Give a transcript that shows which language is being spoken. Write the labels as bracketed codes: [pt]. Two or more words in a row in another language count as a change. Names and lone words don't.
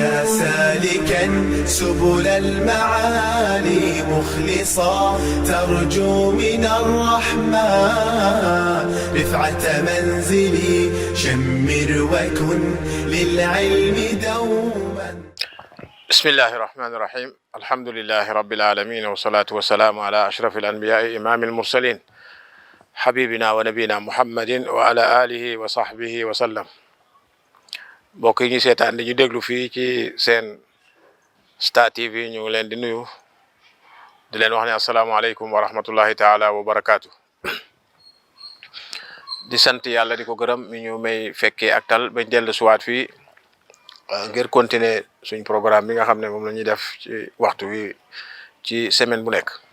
[ar] سالكا سبل المعالي مخلصا ترجو من الرحمن رفعة منزلي شمر وكن للعلم دوما. بسم الله الرحمن الرحيم. الحمد لله رب العالمين والصلاة والسلام على أشرف الأنبياء إمام المرسلين حبيبنا ونبينا محمد وعلى آله وصحبه وسلم. [wo] mbokk yi ñu seetaan di ñu déglu fii ci seen Star TV ñu ngi leen di nuyu di leen wax ne [ar] السلام عليكم ورحمة الله تعالى وبركاته. [wo] di sant yàlla di ko gërëm mi ñu may fekkee ak tal bañ dellu suwaat fii ngir continuer suñ programme bi nga xam ne moom la ñuy def ci waxtu wi ci semaine bu nekk.